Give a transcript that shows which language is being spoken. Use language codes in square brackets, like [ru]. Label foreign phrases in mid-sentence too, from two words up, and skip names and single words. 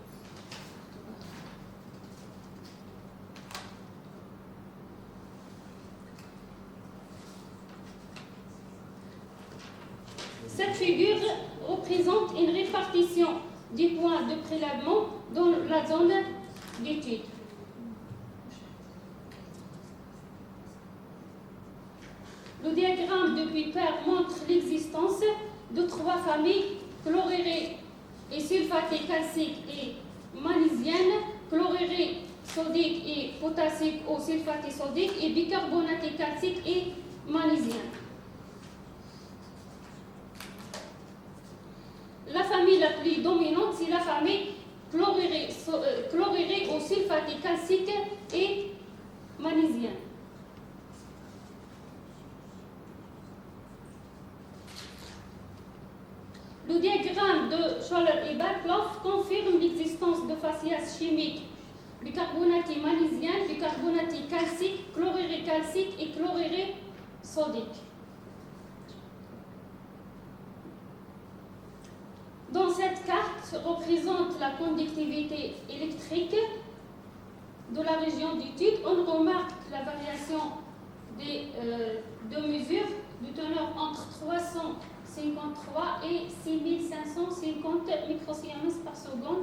[fr] Cette figure représente une répartition des points de prélèvement dans la zone d'étude. Le diagramme de Kuiper montre l'existence de trois familles chlorurées et sulfatées calciques et magnésiennes, chlorurées sodiques et potassiques ou sulfatées sodiques et bicarbonatées calciques et magnésiennes. La famille la plus dominante, c'est la famille chlorurée ou sulfatée calcique et magnésienne. Le diagramme de Scholler et Barkloff confirme l'existence de faciès chimiques bicarbonatées magnésiennes, bicarbonatées calciques, chlorurées calciques et chlorurées sodiques. Dans cette carte représente la conductivité électrique de la région d'étude. On remarque la variation des deux mesures de teneur entre 353 et 6550 microsiemens par seconde.